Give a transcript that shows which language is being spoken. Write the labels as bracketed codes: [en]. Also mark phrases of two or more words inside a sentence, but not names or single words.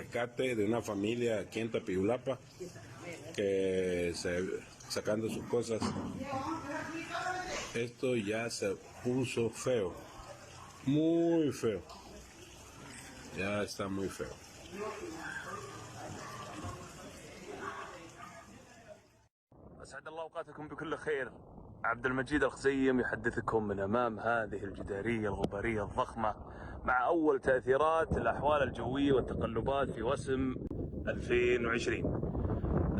[es] rescate de una familia aquí en Tapijulapa que sacando sus cosas. Esto ya se puso feo, muy feo, ya está muy feo. [ar] أسعد الله أوقاتكم بكل خير. عبد المجيد الخزيم يحدثكم من أمام هذه الجدارية الغبارية الضخمة مع أول تأثيرات الأحوال الجوية والتقلبات في وسم 2020.